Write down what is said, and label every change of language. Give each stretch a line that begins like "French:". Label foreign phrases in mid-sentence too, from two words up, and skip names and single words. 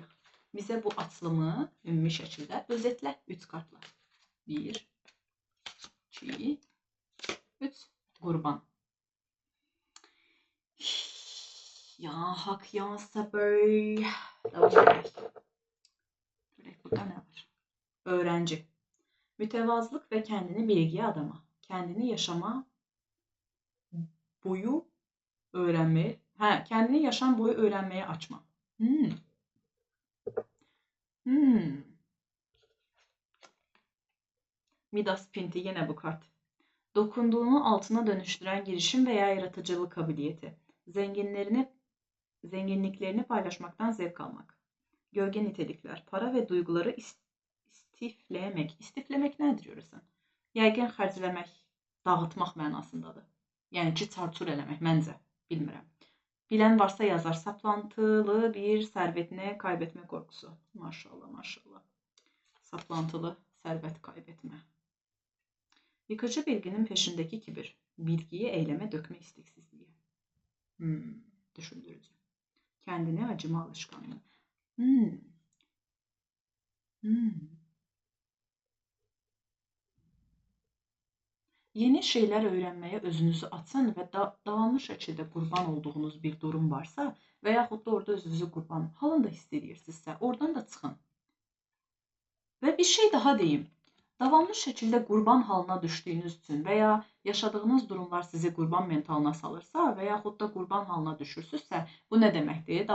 Azerbaijani: Bizə bu açılımı ümumi şəkildə özetlə 3 kartla. 1, 2, 3. Qurban.
Turkish: Ya hak, ya sabır.
Azerbaijani: Davam edək. Görək, burada nə var?
Turkish: Öğrenci. Mütevazılık ve kendini bilgiye adama. Kendini yaşama boyu öğrenmeye, kendini yaşam boyu öğrenmeye açma. Midas Pinti, yine bu kart. Dokunduğunu altına dönüştüren girişim veya yaratıcılık kabiliyeti. Zenginliklerini paylaşmaktan zevk almak. Gölge nitelikler, para ve duyguları istifləmək.
Azerbaijani: İstifləmək nədir görürsən? Yəqin xərcləmək, dağıtmaq mənasındadır. Yəni ki, çarçur eləmək, məncə, bilmirəm. Bilən varsa yazar, saplantılı bir sərvətini kaybetmə qorxusu. Maşallah, maşallah. Saplantılı sərvət kaybetmə.
Turkish: Yıkıcı bilginin peşindeki kibir. Bilgiyi eyleme dökme isteksizliği. Düşündürücü. Kendine acıma alışkanlığı. Yeni şeyler öğrenmeye özünüzü atın ve
Azerbaijani: davamlı şəkildə qurban olduğunuz bir durum varsa və yaxud da orada özünüzü qurban halında hiss edirsinizsə, oradan da çıxın. Və bir şey daha deyim. Davamlı şəkildə qurban halına düşdüyünüz üçün və ya yaşadığınız durumlar sizi qurban mentalına salırsa və yaxud da qurban halına düşürsünüzsə, bu nə deməkdir?